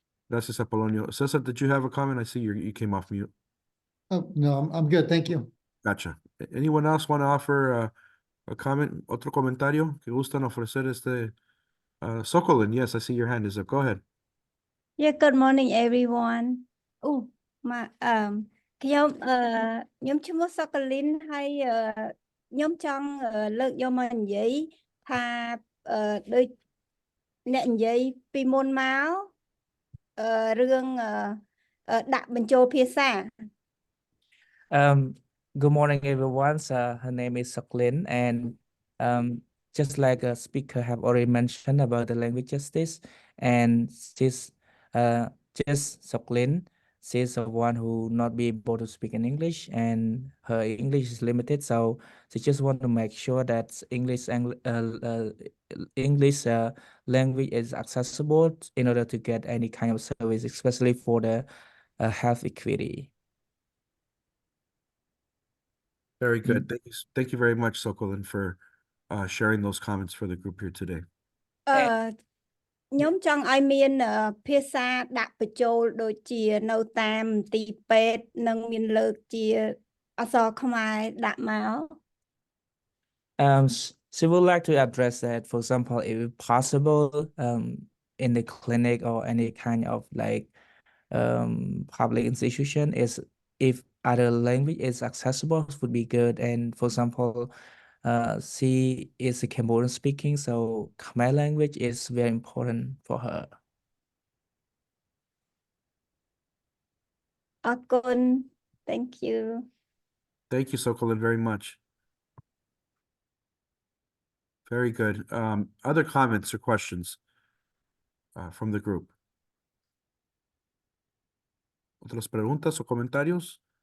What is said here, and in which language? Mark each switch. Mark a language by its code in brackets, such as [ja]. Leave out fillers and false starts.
[en] Gracias, Apolonio. Cesar, did you have a comment? I see you came off mute. Oh, no, I'm good. Thank you. Gotcha. Anyone else want to offer a comment? [es] Otro comentario que gustan ofrecer [en] Sokolin, yes, I see your hand is up. Go ahead. Yeah, good morning everyone. Oh, my [km] ខ្ញុំឈ្មោះ Sokolin ហើយខ្ញុំចង់លើកយកមកនិយាយ ថាដូចអ្នកនិយាយពីមុនមករឿងដាក់បញ្ចូលភាសា [en] Good morning, everyone. Her name is Soklin, and just like a speaker have already mentioned about the language justice, and just Soklin, she's the one who not be able to speak in English, and her English is limited, so she just want to make sure that English language is accessible in order to get any kind of service, especially for the health equity. Very good. Thank you very much, Sokolin, for sharing those comments for the group here today. [km] ខ្ញុំចង់ឲ្យមានភាសាដាក់បញ្ចូលដូចជានៅតាមទីពេទ្យនិងមានលើកជាអក្សរខ្មែរដាក់មក [en] She would like to address that, for example, if possible, in the clinic or any kind of like public institution, is if other language is accessible would be good. And for example, she is a Cambodian speaking, so Khmer language is very important for her. [km] អរគុណ [en] Thank you. Thank you, Sokolin, very much. Very good. Other comments or questions from the group? [es] ¿Otras preguntas o comentarios?